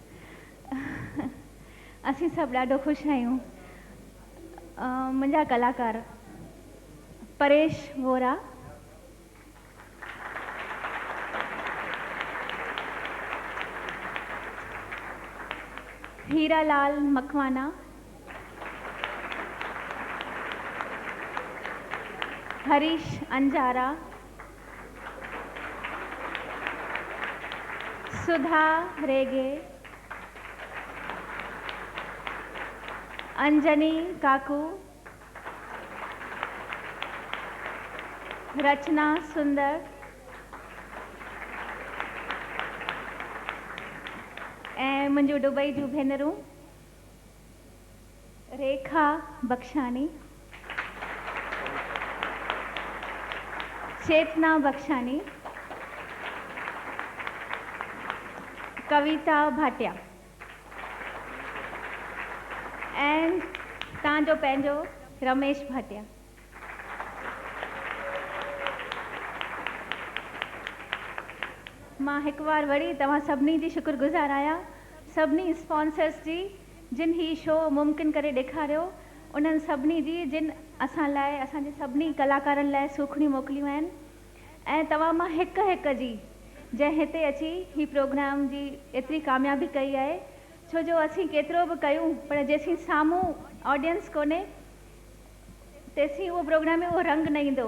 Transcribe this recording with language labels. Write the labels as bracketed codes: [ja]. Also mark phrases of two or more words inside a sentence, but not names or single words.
[sd] असीं सभु ॾाढो ख़ुशि आहियूं। मुंहिंजा कलाकार परेश वोरा, हीरालाल मखवाना, हरीश अंजारा, सुधा रेगे, अंजनी काकू, रचना सुंदर, ऐं मुंहिंजूं दुबई जूं भेनरूं रेखा बख्शानी, चेतना बख्शानी, कविता भाटिया, ऐं तव्हांजो पंहिंजो रमेश भाटिया। मां हिकु बार वरी तव्हां सभिनी जी शुक्रगुज़ार आहियां, सभिनी स्पॉन्सर्स जी जिन ही शो मुमकिन करे ॾेखारियो, उन्हनि सभिनी जी जिन असां लाइ, असांजे सभिनी कलाकारनि लाइ सूखड़ियूं मोकिलियूं आहिनि, ऐं तव्हां मां हिकु हिकु जी जंहिं हिते अची ही प्रोग्राम जी एतिरी कामयाबी कई आहे, छो जो असीं केतिरो बि कयूं पर जेसीं साम्हूं ऑडियंस कोन्हे तेसीं उहो प्रोग्राम में उहो रंग न ईंदो।